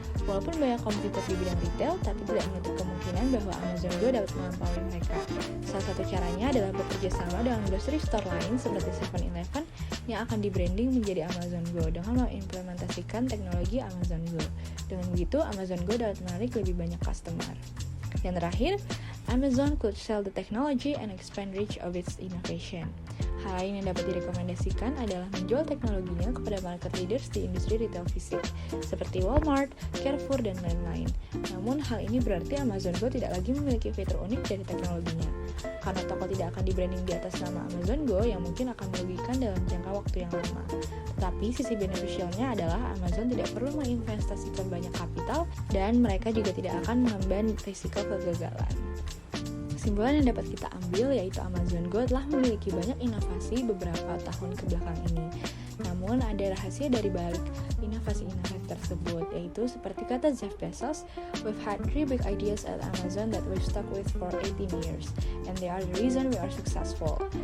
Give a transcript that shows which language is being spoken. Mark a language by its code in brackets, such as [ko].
[id] Walaupun banyak kompetitor di bidang retail, tapi tidak menutup kemungkinan bahwa Amazon Go dapat melampaui mereka. Salah satu caranya adalah bekerja sama dengan grocery store lain seperti 7-Eleven yang akan di-branding menjadi Amazon Go dengan mengimplementasikan teknologi Amazon Go. Dengan begitu, Amazon Go dapat menarik lebih banyak customer. [en] Yang terakhir, Amazon could sell the technology and expand reach of its innovation. [id] Hal lain yang dapat direkomendasikan adalah menjual teknologinya kepada market leaders di industri retail fisik, seperti Walmart, Carrefour, dan lain-lain. Namun, hal ini berarti Amazon Go tidak lagi memiliki fitur unik dari teknologinya. Karena toko tidak akan di-branding di atas nama Amazon Go yang mungkin akan merugikan dalam jangka waktu yang lama. Tetapi sisi beneficialnya adalah Amazon tidak perlu menginvestasikan banyak kapital dan mereka juga tidak akan mengemban risiko kegagalan. Kesimpulan yang dapat kita ambil yaitu Amazon Go telah memiliki banyak inovasi beberapa tahun kebelakang ini. Namun ada rahasia dari balik inovasi-inovasi tersebut, yaitu seperti kata Jeff Bezos, [en] "We've had 3 big ideas at Amazon that we've stuck with for 18 years, and they are the reason we are successful.